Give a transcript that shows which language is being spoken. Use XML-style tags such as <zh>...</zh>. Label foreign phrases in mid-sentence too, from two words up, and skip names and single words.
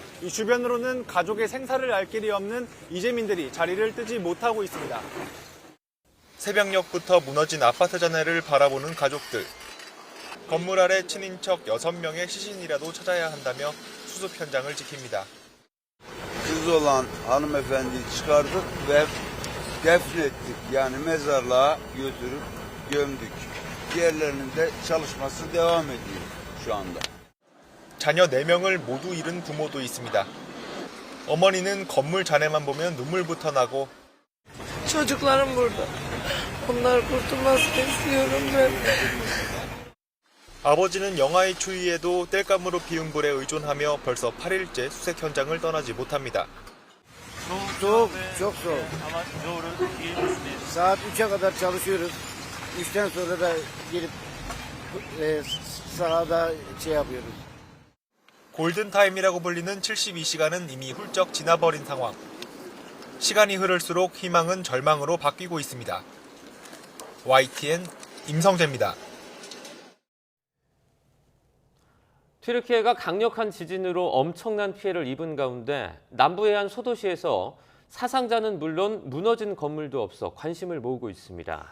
<ko>이 주변으로는 가족의 생사를 알 길이 없는 이재민들이 자리를 뜨지 못하고 있습니다. 새벽녘부터 무너진 아파트 잔해를 baра보는 가족들. 건물 아래 친인척 6명의 시신이라도 찾아야 한다며 수습 현장을 지킵니다.</ko> <tr>Kız olan hanımefendiyi çıkardık ve defnettik. Yani mezarlığa götürüp gömdük. Diğerlerinin de çalışması devam ediyor şu anda.</tr> <ko>자녀 4명을 모두 잃은 부모도 있습니다. 어머니는 건물 잔해만 보면 눈물부터 나고</ko> <tr>Çocuklarım burada. Onlar kurtulmasını istiyorum ben.</tr> <ko>아버지는 영하의 추위에도 땔감으로 피운 불에 의존하며 벌써 8일째 수색 현장을 떠나지 못합니다.</ko> <tr>Soğuk, çok soğuk. Saat 3'e kadar çalışıyoruz. 3'ten sonra da girip sahada yapıyoruz.</tr> <ko>골든타임이라고 불리는 72시간은 이미 훌쩍 지나버린 상황. 시간이 흐를수록 희망은 절망으로 바뀌고 있습니다. YTN 임성재입니다. 튀르키예가 강력한 지진으로 엄청난 피해를 입은 가운데 남부해안 소도시에서 사상자는 물론 무너진 건물도 없어 관심을 모으고 있습니다.</ko>